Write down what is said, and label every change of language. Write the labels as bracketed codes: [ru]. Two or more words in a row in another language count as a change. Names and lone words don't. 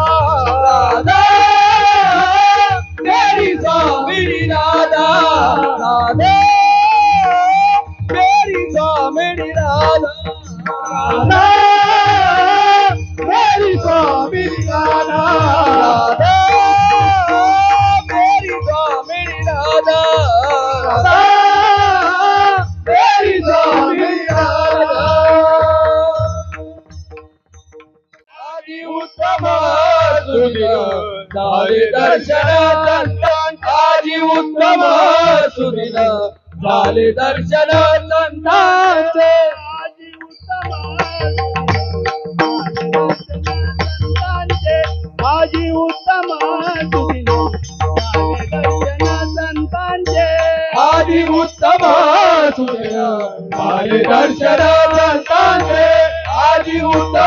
[hi] राधा मेरी स्वामिनी राधा राधा मेरी स्वामिनी राधा राधा मेरी स्वामिनी राधा राधा मेरी स्वामिनी राधा राधा मेरी स्वामिनी राधा [mr] आदि उत्तम सुदिन झाले दर्शन आदि उत्तम सुदिन झाले दर्शन संतांचे आदि उत्तम आदि उत्तम सुदिन झाले दर्शन संतांचे आदि उत्तम